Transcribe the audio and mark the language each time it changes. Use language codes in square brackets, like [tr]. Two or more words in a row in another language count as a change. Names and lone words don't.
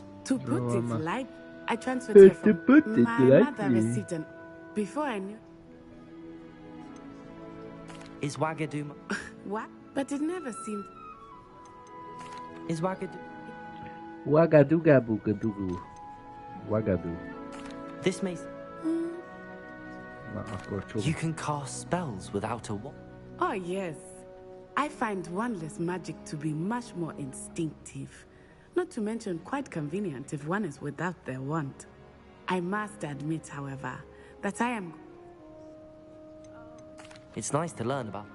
[en] To put it light, I transferred here from my mother resident. Before I knew. Is Wagadoo... What? But it never seemed... Is Wagadoo... Wagadugabugadugu. Wagadu. This may... [hu] Na, akkor csuk. [en] You can cast spells without a wand. Oh, yes. I find wandless magic to be much more instinctive. Not to mention quite convenient if one is without their wand. I must admit, however, that I am... It's nice to learn about.